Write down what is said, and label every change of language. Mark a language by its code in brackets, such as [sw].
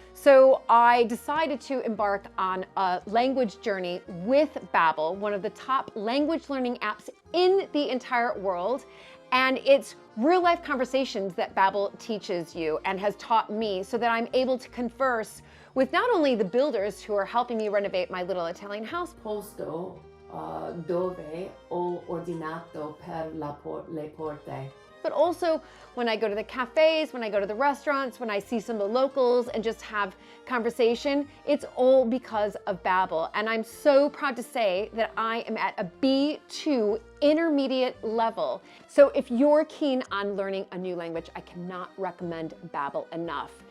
[en] So I decided to embark on a language journey with Babel, one of the top language learning apps in the entire world. And it's real life conversations that Babel teaches you and has taught me so that I'm able to converse with not only the builders who are helping me renovate my little Italian house, [it] Posto dove ho ordinato per le porte. [en] but also when I go to the cafes, when I go to the restaurants, when I see some of the locals and just have conversation, it's all because of Babel. And I'm so proud to say that I am at a B2 intermediate level. So if you're keen on learning a new language, I cannot recommend Babel enough.